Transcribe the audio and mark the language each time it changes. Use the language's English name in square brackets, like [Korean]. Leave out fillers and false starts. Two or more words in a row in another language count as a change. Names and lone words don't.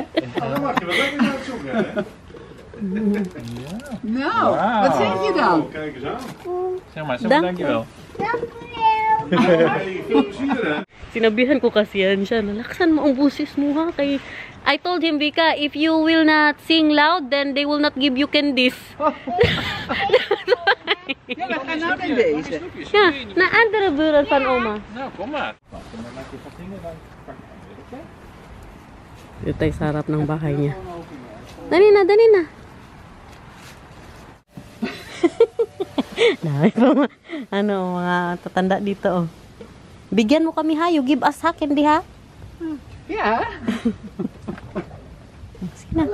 [Dutch] Dan mag je wel lekker naar het zoeken, hè? Nou, wat zeg je dan? Oh, kijk eens aan. Zeg maar, dankjewel. Hey, veel plezier, hè? [Filipino] Sinabihan ko kasi yan siya, nalaksan mo ang busis mo ha. Kay, [English] I told him, Vika, if you will not sing loud, then they will not give you candies. [Dutch] Ja, we gaan nou naar deze. Ja, na andere buren van oma. Nou, kom maar. Wacht, dan maak je wat dingen, dan pak ik hem weer, oké? [Filipino] Dito tayo sa harap ng bahay niya. Dali na, dali na. Dami pa mga tatanda dito, oh. Bigyan mo kami ha, [English] you give us ha, candy ha. [Dutch] Ja. [Filipino] Sige na.